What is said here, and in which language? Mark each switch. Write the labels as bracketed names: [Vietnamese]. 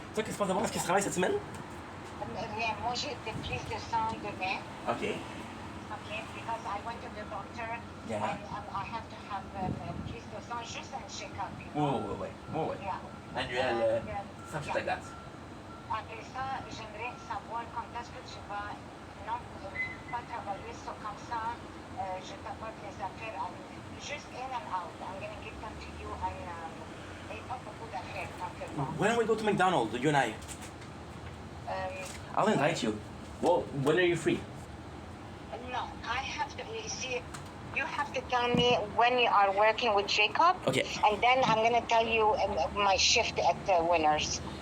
[French] Toi, qu'est-ce que tu penses de moi? Est-ce que tu travailles cette semaine? Rien, moi j'ai des prises de sang demain. [English] Okay. Okay, because I went to the doctor Yeah. and I have to have [French] prise de sang, [English] just a check-up, you know? [French] Ouais. [English] Yeah. [French] Annuel, [English] Yeah. something like that. [French] Après ça, j'aimerais savoir quand est-ce que tu vas non pas travailler, so comme ça, je t'apporte les affaires, juste [English] in and out. I'm gonna give them to you [French] et pas beaucoup d'affaires, t'en fais pas. [English] Why don't we go to McDonald's, you and I? I'll invite you. Well, when are you free? No, I have to, you see, you have to tell me when you are working with Jacob. Okay. And then I'm gonna tell you my shift at Winners.